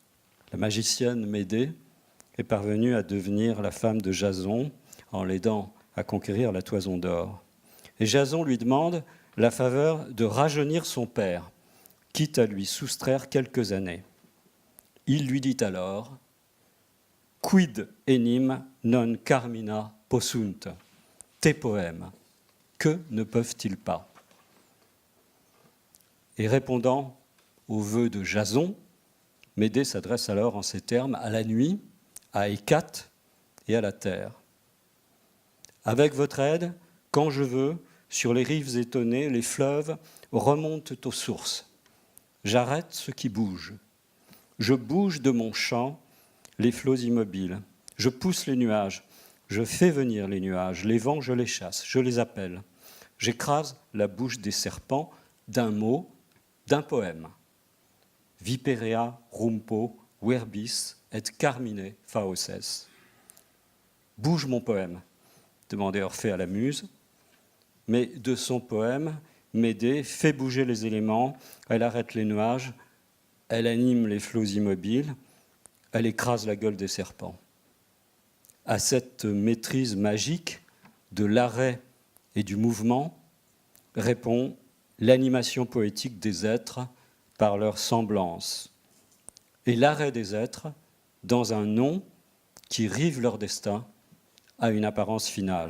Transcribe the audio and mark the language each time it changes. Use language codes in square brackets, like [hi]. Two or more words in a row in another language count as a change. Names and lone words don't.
[fr] La magicienne Médée est parvenue à devenir la femme de Jason en l'aidant à conquérir la toison d'or. Et Jason lui demande la faveur de rajeunir son père, quitte à lui soustraire quelques années. Il lui dit alors « [la] Quid enim non carmina possunt [fr] » Tes poèmes, que ne peuvent-ils pas? Et répondant au vœu de Jason, Médée s'adresse alors en ces termes à la nuit, à Hécate et à la terre. Avec votre aide, quand je veux, sur les rives étonnées, les fleuves remontent aux sources. J'arrête ce qui bouge. Je bouge de mon champ les flots immobiles. Je pousse les nuages. Je fais venir les nuages. Les vents, je les chasse. Je les appelle. J'écrase la bouche des serpents d'un mot, d'un poème. [la] Viperea rumpo verbis et carmine faoses. [fr] Bouge mon poème, demandait Orphée à la muse. Mais de son poème, Médée fait bouger les éléments, elle arrête les nuages, elle anime les flots immobiles, elle écrase la gueule des serpents. À cette maîtrise magique de l'arrêt et du mouvement répond l'animation poétique des êtres par leur semblance et l'arrêt des êtres dans un nom qui rive leur destin à une apparence finale.